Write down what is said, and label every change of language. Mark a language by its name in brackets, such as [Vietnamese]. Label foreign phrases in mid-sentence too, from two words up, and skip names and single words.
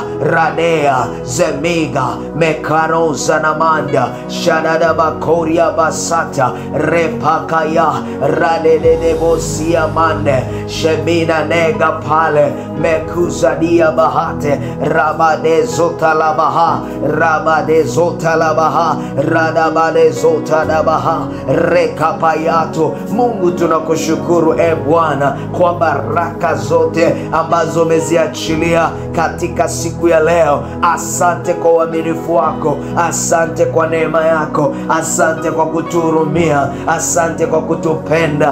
[Swahili] radea zemiga mekaroza namanda shadada bakoria basata repakaya radedebosia mande shemina nega pale mekuzadia bahate rabadezota labaha rabadezota labaha radabadezota labaha rekapayato. Mungu, tunakushukuru Bwana kwa baraka zote ambazo umeziachilia katika siku ya leo. Asante kwa uaminifu wako. Asante kwa neema yako. Asante kwa kutuhurumia. Asante kwa kutupenda.